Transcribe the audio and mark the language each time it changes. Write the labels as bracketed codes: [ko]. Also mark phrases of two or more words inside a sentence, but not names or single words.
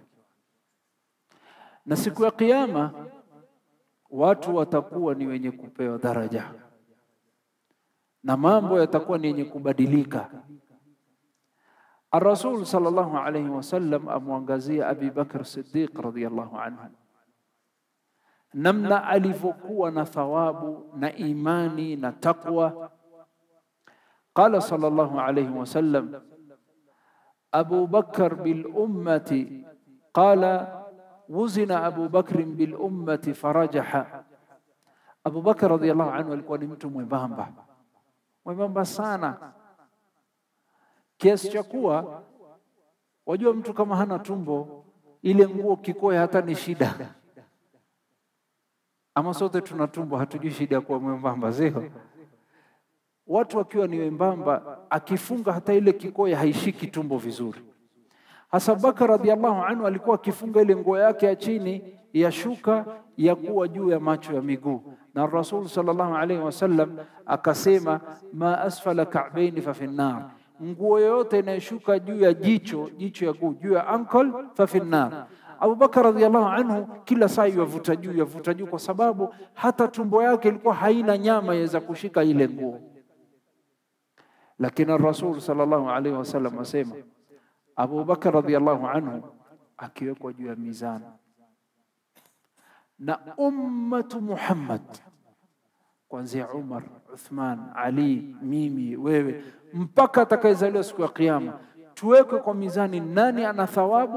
[sw] Na siku ya kiyama watu watakuwa ni wenye kupewa daraja na mambo yatakuwa ni yenye kubadilika. Ar-Rasul [ar] صلى الله عليه وسلم [sw] amwangazia Abi Bakr Siddiq [ar] رضي الله عنه, [sw] namna alivyokuwa na thawabu na imani na taqwa. [ar] قال صلى الله عليه وسلم أبو بكر بالأمة قال وزن أبو بكر بالأمة فرجح. [sw] Abu Bakr [ar] رضي الله عنه [sw] alikuwa ni mtu mwembamba, mwembamba sana, kiasi cha kuwa wajua mtu kama hana tumbo, ile nguo kikoya hata ni shida. Ama sote tuna tumbo, hatujui shida kwa mwembamba zeo. Watu wakiwa ni wembamba, akifunga hata ile kikoya haishiki tumbo vizuri. Hasa Bakar [ar] رضي الله عنه [sw] alikuwa akifunga ile nguo yake ya chini ya shuka ya kuwa juu ya macho ya miguu, na Rasul [ar] صلى الله عليه وسلم [sw] akasema, [ar] ما أسفل الكعبين ففي النار, [sw] nguo yote inayoshuka juu ya jicho ya juu ya ankle [ar] ففي النار. [sw] Abu Bakar [ar] رضي الله عنه [sw] kila saa yavuta juu, kwa sababu hata tumbo yake ilikuwa haina nyama yaweza kushika ile nguo. Lakini Rasul [ar] صلى الله عليه وسلم [sw] asema, Abu Bakar [ar] رضي الله عنه [sw] akiwekwa juu ya mizani na ummatu Muhammad, kuanzia Umar, Uthman, Ali, mimi, wewe, mpaka atakayezaliwa siku ya Kiyama, tuwekwe kwa mizani, nani ana thawabu?